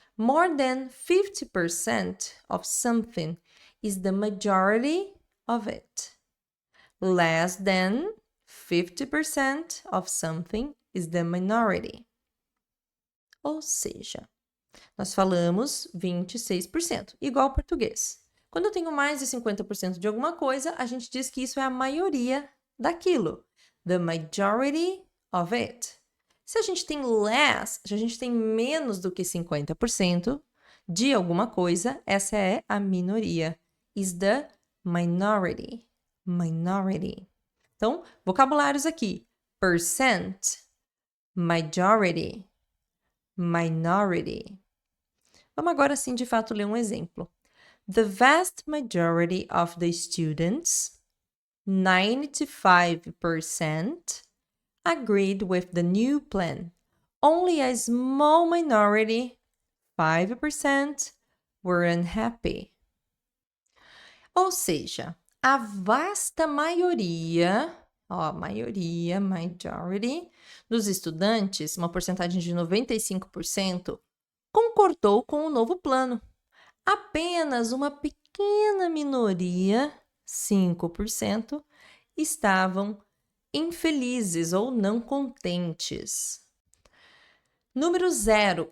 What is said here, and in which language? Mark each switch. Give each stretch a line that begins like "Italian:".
English: More than 50% of something is the majority of it. Less than 50% of something is the minority.
Portuguese: Ou seja, nós falamos 26%, igual ao português. Quando eu tenho mais de 50% de alguma coisa, a gente diz que isso é a maioria daquilo.
English: The majority of it.
Portuguese: Se a gente tem less, se a gente tem menos do que 50% de alguma coisa, essa é a minoria.
English: Is the minority. Minority.
Portuguese: Então, vocabulários aqui.
English: Percent, majority, minority.
Portuguese: Vamos agora sim, de fato, ler um exemplo.
English: The vast majority of the students, 95%, agreed with the new plan. Only a small minority, 5%, were unhappy.
Portuguese: Ou seja, a vasta maioria, majority, dos estudantes, uma porcentagem de 95%, concordou com o novo plano. Apenas uma pequena minoria, 5%, estavam infelizes ou não contentes. Número 0.